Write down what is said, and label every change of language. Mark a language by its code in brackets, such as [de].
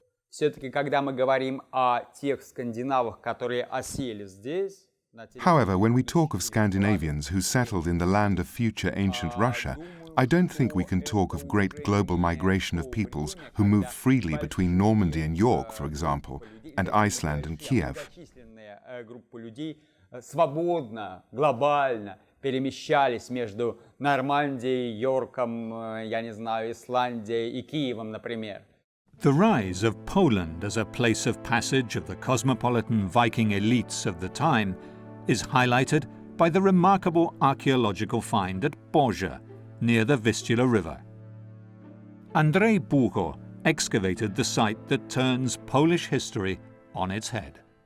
[ru] Все-таки, когда мы говорим о тех скандинавах, которые осели здесь, [en] However, when we talk of Scandinavians who settled in the land of future ancient Russia, I don't think we can talk of great global migration of peoples who moved freely between Normandy and York, for example, and Iceland and Kiev. [ru] группа людей свободно, глобально перемещались между Нормандией, Йорком, я не знаю, Исландией и Киевом, например. [en] The rise of Poland as a place of passage of the cosmopolitan Viking elites of the time is highlighted by the remarkable archaeological find at Borja, near the Vistula River. Andrzej Bucho excavated the site that turns Polish history on its head.